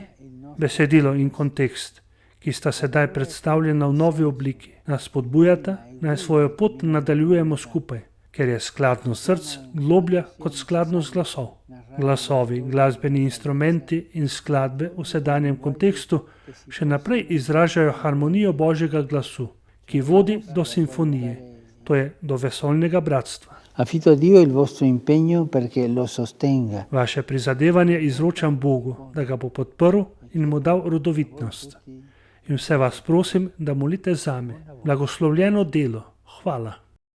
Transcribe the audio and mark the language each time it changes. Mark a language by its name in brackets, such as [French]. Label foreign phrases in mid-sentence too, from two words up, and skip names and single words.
[Slovenian] Besedilo in kontekst, ki sta sedaj predstavljena v novi obliki, nas spodbujata, naj svojo pot nadaljujemo skupaj, ker je skladnost src globlja kot skladnost glasov. Glasovi, glasbeni instrumenti in skladbe v sedanjem kontekstu še naprej izražajo harmonijo Božjega glasu, ki vodi do simfonije. to je do vesoljnega bratstva. [Italian] Affido a Dio il vostro impegno perché lo sostenga. [Slovenian] Vaše prizadevanje izročam Bogu, da ga bo podprl in mu dal rodovitnost. In vse vas prosim, da molite zame. Blagoslovljeno delo. Hvala.